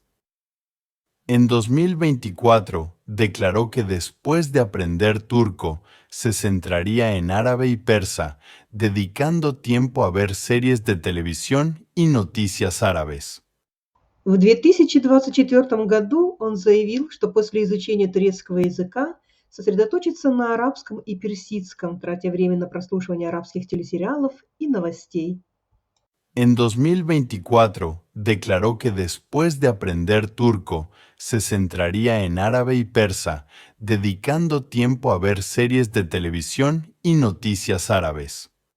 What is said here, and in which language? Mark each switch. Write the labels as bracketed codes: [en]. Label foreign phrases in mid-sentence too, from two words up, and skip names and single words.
[es] En 2024, declaró que después de aprender turco, se centraría en árabe y persa, dedicando tiempo a ver series de televisión y noticias árabes. [ru] В 2024 году он заявил, что после изучения турецкого языка сосредоточится на арабском и персидском, тратя время на прослушивание арабских телесериалов и новостей. [es] En 2024, declaró que después de aprender turco, se centraría en árabe y persa, dedicando tiempo a ver series de televisión y noticias árabes.